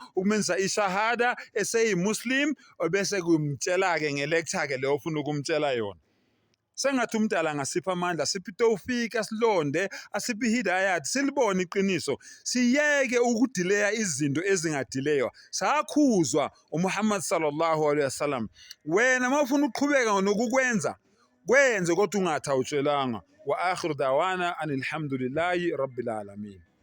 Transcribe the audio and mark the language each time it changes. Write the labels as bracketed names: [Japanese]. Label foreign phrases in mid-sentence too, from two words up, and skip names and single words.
[Zulu] ukumenzisa ishahada eseyimuslim obese kumtshela ke ngelecture ke leyo ufuna ukumtshela yona sengathi umdala ngasipha amandla siphi tawfika silonde asiphi hidayat silibone iqiniso siyeke ukudileya izinto ezingadileyo sakhuzwa uMuhammad [Arabic] صلى الله عليه وسلم [Zulu] wena mawufuna ukuqhubeka nokukwenza kwenze kodwa ungathawutshelanga [Arabic] وآخر دعوانا الحمد لله رب العالمين